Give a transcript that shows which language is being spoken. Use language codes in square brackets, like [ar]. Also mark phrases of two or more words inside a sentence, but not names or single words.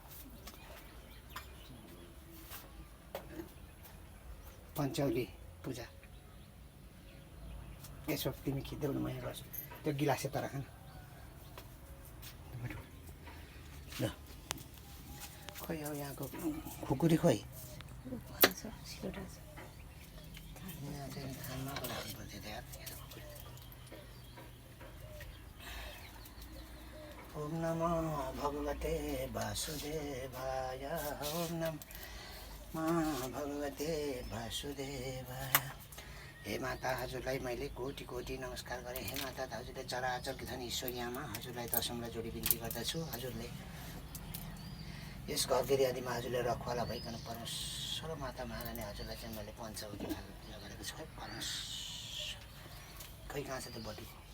[ne] पञ्चावली पूजा यसो तिमी खिच्दैउ न, म यहाँ गर्छु। त्यो गिलास यता राख न। ल खोइ हो यहाँको खुकुरी खोइ यहाँ चाहिँ खानाको राख्नुपर्छ यार। [sa] ओम नमो भगवते वासुदेवाय। ओम नमो भगवते वासुदेवाय। [ne] हे माता, हजुरलाई मैले कोटि कोटि नमस्कार गरेँ। हे माता, हजुरले चराचर धनी ईश्वरी आमा, हजुरलाई दशमलाई जोडी बिन्ती गर्दछु। हजुरले यस घरगेरी आदिमा हजुरले रखवाला भइकन परमेश्वर माता महारानी हजुरलाई चाहिँ मैले पञ्चवटी पूजा गरेको छु। है परमेश्वर, खै कहाँ छ त्यो बटु?